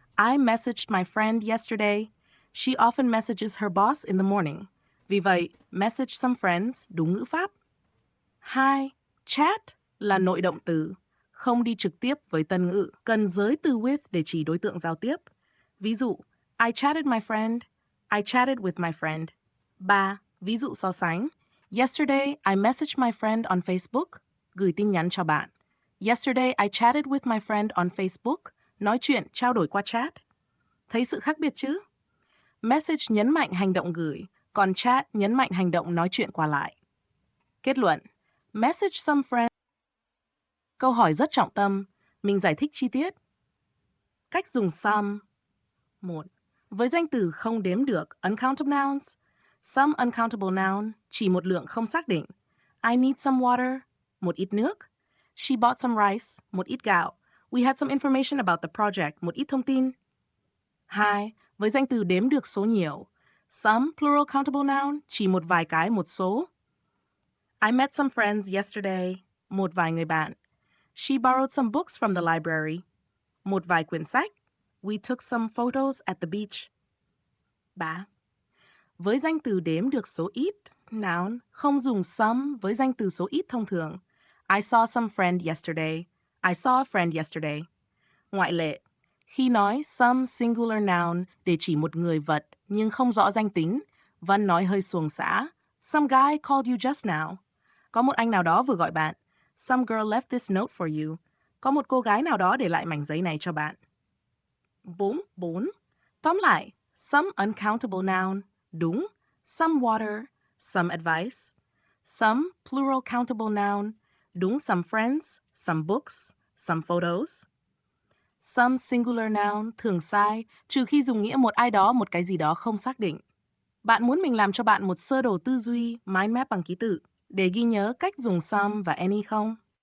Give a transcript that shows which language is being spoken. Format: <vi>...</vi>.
<en>I messaged my friend yesterday. She often messages her boss in the morning.</en> <vi>Vì vậy,</vi> <en>message some friends</en> <vi>đúng ngữ pháp. 2. Chat là nội động từ, không đi trực tiếp với tân ngữ, cần giới từ with để chỉ đối tượng giao tiếp. Ví dụ,</vi> <en>I chatted my friend.</en> <vi>I chatted with my friend. 3. Ví dụ so sánh.</vi> <en>Yesterday, I messaged my friend on Facebook.</en> <vi>Gửi tin nhắn cho bạn.</vi> <en>Yesterday, I chatted with my friend on Facebook.</en> <vi>Nói chuyện, trao đổi qua chat. Thấy sự khác biệt chứ? Message nhấn mạnh hành động gửi, còn chat nhấn mạnh hành động nói chuyện qua lại. Kết luận.</vi> <en>Message some friend.</en> <vi>Câu hỏi rất trọng tâm. Mình giải thích chi tiết. Cách dùng some. 1. Với danh từ không đếm được, uncountable nouns. Some uncountable noun chỉ một lượng không xác định.</vi> <en>I need some water,</en> <vi>một ít nước.</vi> <en>She bought some rice,</en> <vi>một ít gạo.</vi> <en>We had some information about the project,</en> <vi>một ít thông tin.</vi> <en>2.</en> <vi>Với danh từ đếm được số nhiều. Some plural countable noun chỉ một vài cái một số.</vi> <en>I met some friends yesterday,</en> <vi>một vài người bạn.</vi> <en>She borrowed some books from the library,</en> <vi>một vài quyển sách.</vi> <en>We took some photos at the beach. 3.</en> <vi>Với danh từ đếm được số ít, noun, không dùng some với danh từ số ít thông thường.</vi> <en>I saw some friend yesterday. I saw a friend yesterday.</en> <vi>Ngoại lệ, khi nói some singular noun để chỉ một người vật nhưng không rõ danh tính, Văn nói hơi xuồng xã.</vi> <en>Some guy called you just now.</en> <vi>Có một anh nào đó vừa gọi bạn.</vi> <en>Some girl left this note for you.</en> <vi>Có một cô gái nào đó để lại mảnh giấy này cho bạn. 4. Tóm lại, some uncountable noun, đúng,</vi> <en>some water, some advice. Some plural countable noun, đúng some friends, some books, some photos.</en> <vi>Some singular noun, thường sai, trừ khi dùng nghĩa một ai đó, một cái gì đó không xác định. Bạn muốn mình làm cho bạn một sơ đồ tư duy, mind map bằng ký tự, để ghi nhớ cách dùng some và any không?</vi>